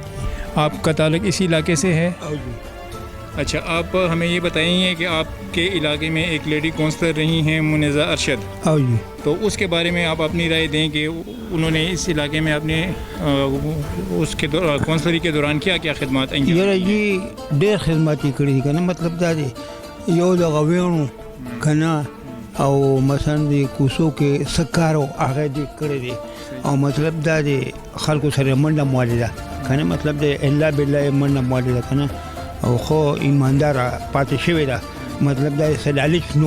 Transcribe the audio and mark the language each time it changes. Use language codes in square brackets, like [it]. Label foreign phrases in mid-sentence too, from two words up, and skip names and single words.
[ur] آپ کا تعلق اسی علاقے سے ہے؟ جی. اچھا آپ ہمیں یہ بتائیے کہ آپ کے علاقے میں ایک لیڈی کونسلر رہی ہیں منزہ ارشد, جی. تو اس کے بارے میں آپ اپنی رائے دیں کہ انہوں نے اس علاقے میں اپنے اس کے کونسلری کے دوران کیا کیا خدمات انجام [ps] یاره جی ډېر خدمات یې کړي دي که نه, مطلب دا دی یو دغه ویڼو که نه او مثلا د کوڅو کې څه کار و هغه دې کړی دی, او مطلب دا دی خلکو سره منډه موالې ده که نه, مطلب دی الا بالله یې منډه موالې ده که نه, او خو ایمانداره پاتې شوې ده, مطلب دا څه لالچ نو.